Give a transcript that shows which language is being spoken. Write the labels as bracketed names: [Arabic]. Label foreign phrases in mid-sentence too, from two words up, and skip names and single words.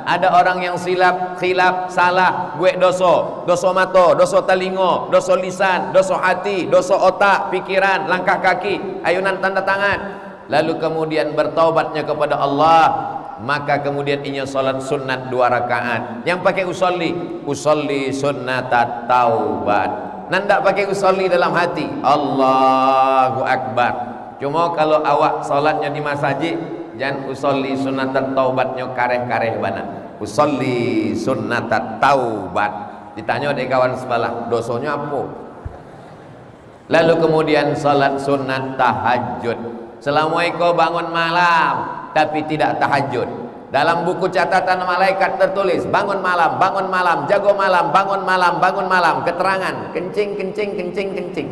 [Indonesian] Ada orang yang khilaf, salah, buat dosa mata, dosa telinga, dosa lisan, dosa hati, dosa otak, pikiran, langkah kaki, ayunan tanda tangan. Lalu kemudian bertaubatnya kepada Allah, maka kemudian inya salat sunat 2 rakaat. Yang pakai [Arabic] usolli sunnatat taubat. [Indonesian] Nanda pakai usolli dalam hati, [Arabic] Allahu Akbar. [Indonesian] Cuma kalau awak salatnya di masjid, jangan [Arabic] usolli sunnatat taubatnya [Minangkabau] kareh-kareh bana. [Arabic] Usolli sunnatat taubat. [Indonesian] Ditanya dari kawan sebelah, dosanya apa? Lalu kemudian salat sunat tahajud. Selama kau bangun malam tapi tidak tahajud, dalam buku catatan malaikat tertulis bangun malam, jago malam, bangun malam, keterangan kencing.